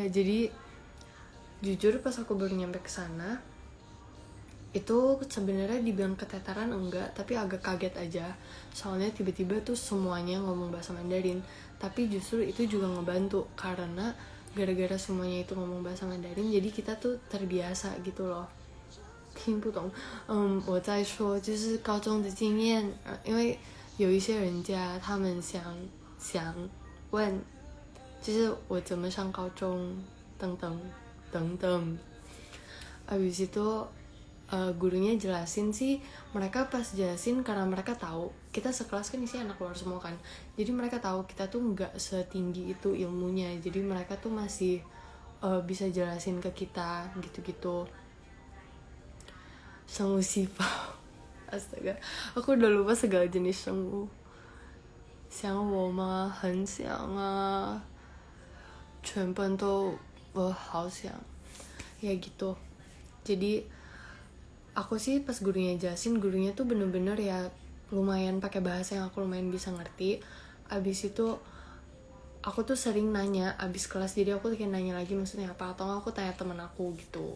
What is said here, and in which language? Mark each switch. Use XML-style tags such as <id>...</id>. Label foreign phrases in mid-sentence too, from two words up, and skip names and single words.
<id>Jadi jujur pas aku baru nyampe ke sana itu sebenarnya dibilang keteteran enggak, tapi agak kaget aja. Soalnya tiba-tiba tuh semuanya ngomong bahasa Mandarin. Tapi justru itu juga ngebantu karena gara-gara semuanya itu ngomong bahasa Mandarin, jadi kita tuh terbiasa gitu loh.</id> <zh>听不懂，我在说就是高中的经验，因为有一些人家他们想问，就是我怎么上高中等等等等。</zh> <id>Habis itu gurunya jelasin sih, mereka pas jelasin karena mereka tahu kita sekelas kan isi anak luar semua kan, jadi mereka tahu kita tuh nggak setinggi itu ilmunya, jadi mereka tuh masih bisa jelasin ke kita gitu-gitu.</id> <zh>生物细胞</zh> <id>astaga, aku udah lupa segala jenis 生物。</id> <zh>想我吗？很想啊，全班都我好想</zh> <id>ya gitu. Jadi aku sih pas gurunya jelasin, gurunya tuh bener-bener ya lumayan pakai bahasa yang aku lumayan bisa ngerti. Abis itu aku tuh sering nanya abis kelas, jadi aku kayak nanya lagi maksudnya apa, atau aku tanya temen aku gitu.</id>